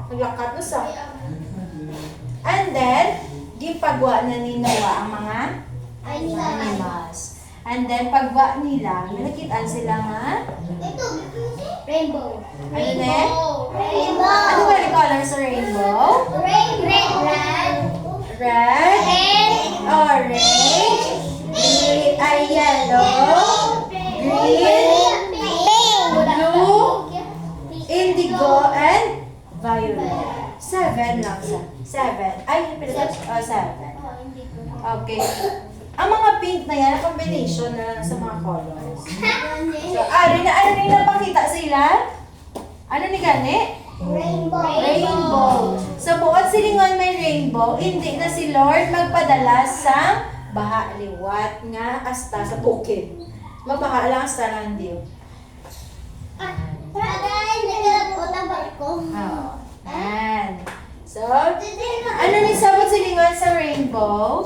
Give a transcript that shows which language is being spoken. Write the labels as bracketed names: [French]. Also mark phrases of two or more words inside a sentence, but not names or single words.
[Hiligaynon] Naglakat na sa. [English] And then, [Hiligaynon] gipagwa na ni Noah ang mga animals. [English] And then, [Hiligaynon] pagwa nila, nakitaan sila nga. rainbow. Ano na eh? Rainbow. Ano ba yung color sa rainbow? Red. [English] Red, orange, yellow, green, blue, indigo, and violet. [Hiligaynon] 7 lang sa. 7. Ay, pinag 7. Okay. Ang mga pink na yan, combination na lang sa mga colors. So, ano rin napakita sila? Ano ni gani? Rainbow. Sa buot silingon may rainbow, hindi na si Lord magpadala sa baha liwat nga hasta sa bukid. Magbaha lang hasta lang diyo. So, So, ano ni sabot silingon sa rainbow?